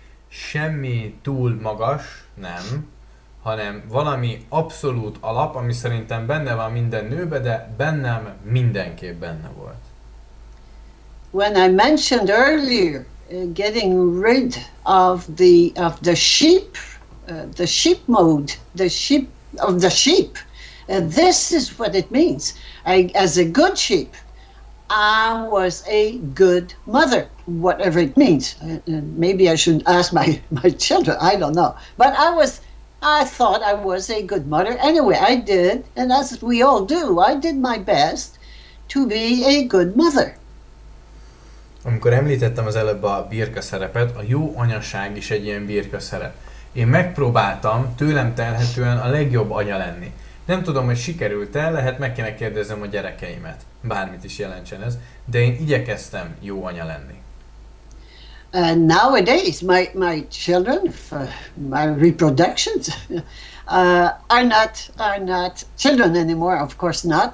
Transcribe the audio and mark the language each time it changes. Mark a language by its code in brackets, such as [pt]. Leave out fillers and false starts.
[hu] Semmi túl magas, nem, hanem valami abszolút alap, ami szerintem benne van minden nőbe, de bennem mindenképp benne volt. [en] When I mentioned earlier getting rid of the sheep, the sheep mode, the sheep, this is what it means. As a good sheep, I was a good mother, whatever it means. Maybe I should ask my children, I don't know. But I thought I was a good mother. Anyway, I did, and as we all do, I did my best to be a good mother. [hu] Amikor említettem az előbb a birka szerepet, a jó anyaság is egy ilyen birka szerep. Én megpróbáltam tőlem telhetően a legjobb anya lenni. Nem tudom, hogy sikerült-e, lehet meg kéne kérdeznem a gyerekeimet. Bármit is jelentsen ez, de én igyekeztem jó anya lenni. [en] Nowadays, my children, my reproductions, are not children anymore. Of course not.